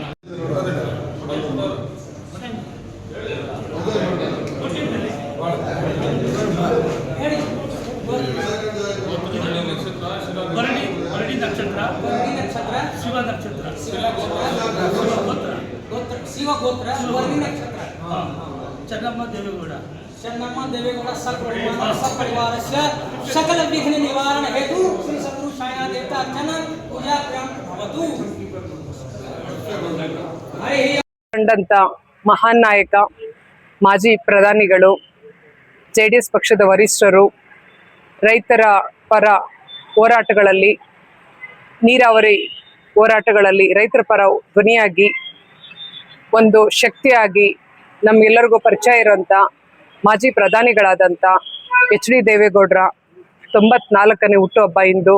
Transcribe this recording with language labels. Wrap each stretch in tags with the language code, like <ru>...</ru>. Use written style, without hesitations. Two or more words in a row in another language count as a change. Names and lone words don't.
<kn>ಭರಣಿ ನಕ್ಷತ್ರ, ಶಿವ ನಕ್ಷತ್ರ, ಶಿವ ಗೋತ್ರ, ಭರಣಿ ನಕ್ಷತ್ರ. ಚೆನ್ನಮ್ಮ ದೇವೇಗೌಡ</kn> <sa>सपरिवारस्य सकल विघ्न निवारण हेतु श्री सद्गुरु साईनाथ देवता अर्चन पूजा भवतु.</sa> <kn>ಕಂಡಂತ ಮಹಾನ್ ನಾಯಕ, ಮಾಜಿ ಪ್ರಧಾನಿಗಳು, JDS ಪಕ್ಷದ ವರಿಷ್ಠರು, ರೈತರ ಪರ ಹೋರಾಟಗಳಲ್ಲಿ, ನೀರಾವರಿ ಹೋರಾಟಗಳಲ್ಲಿ ರೈತರ ಪರ ಧ್ವನಿಯಾಗಿ ಒಂದು ಶಕ್ತಿಯಾಗಿ ನಮ್ಗೆಲ್ಲರಿಗೂ ಪರಿಚಯ ಇರುವಂಥ ಮಾಜಿ ಪ್ರಧಾನಿಗಳಾದಂಥ HD ದೇವೇಗೌಡರ 94ನೇ ಹುಟ್ಟುಹಬ್ಬ ಇಂದು.</kn>